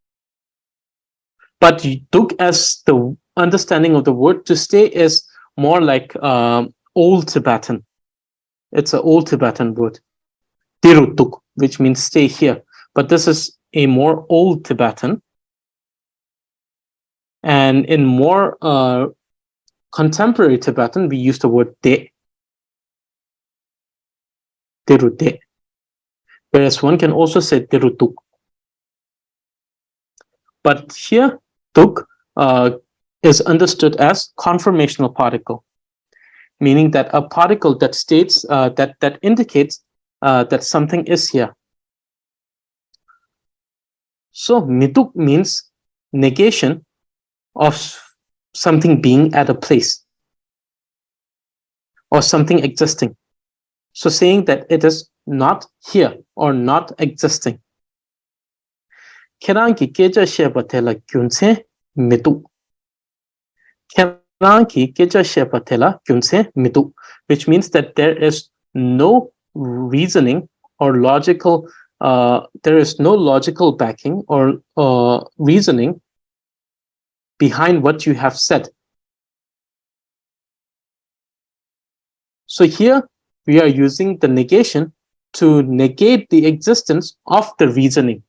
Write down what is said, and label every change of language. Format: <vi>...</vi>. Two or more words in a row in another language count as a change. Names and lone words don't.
<en>But tuk, as the understanding of the word to stay, is more like Old Tibetan. It's an Old Tibetan word.</en> <bo>འདི་རུ་འདུག,</bo> <en>which means stay here. But this is a more Old Tibetan. And in more contemporary Tibetan, we use the word de.</en> <bo>འདི་རུ་སྡོད.</bo> <en>Whereas one can also say</en> <bo>འདི་རུ་འདུག.</bo> <en>But here, tuk is understood as conformational particle, meaning that a particle that states, that indicates that something is here. So mituk means negation of something being at a place or something existing. So saying that it is not here or not existing.</en> <bo>ཁྱེད་རང་གི་སྐད་ཆ་བཤད་པ་དེ་ལ་རྒྱུ་མཚན་མི་འདུག. ཁྱེད་རང་གི་སྐད་ཆ་བཤད་པ་དེ་ལ་རྒྱུ་མཚན་མི་འདུག,</bo> <en>which means that there is no reasoning or logical, there is no logical backing or reasoning behind what you have said. So here we are using the negation to negate the existence of the reasoning.</en>